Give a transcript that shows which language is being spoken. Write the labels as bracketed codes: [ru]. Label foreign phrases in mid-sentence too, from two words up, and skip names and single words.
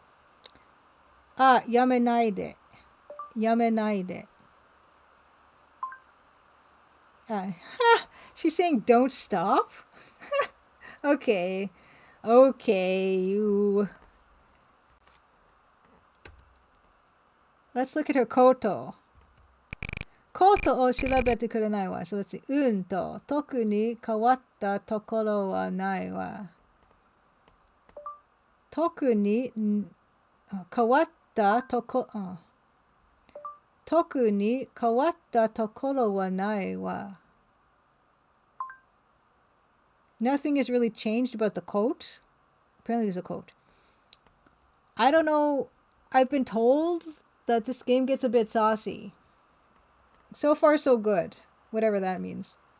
[en] Yamenaide. She's saying don't stop? Okay, you. Let's look at her koto. [ja] コートを調べてくれないわ. [en] So let's see. [ja] と特に変わったところはないわ. 特に変わったところ. 特に変わったところはないわ. [en] Nothing has really changed about the coat. Apparently there's a coat. I don't know. I've been told that this game gets a bit saucy. So far, so good. Whatever that means.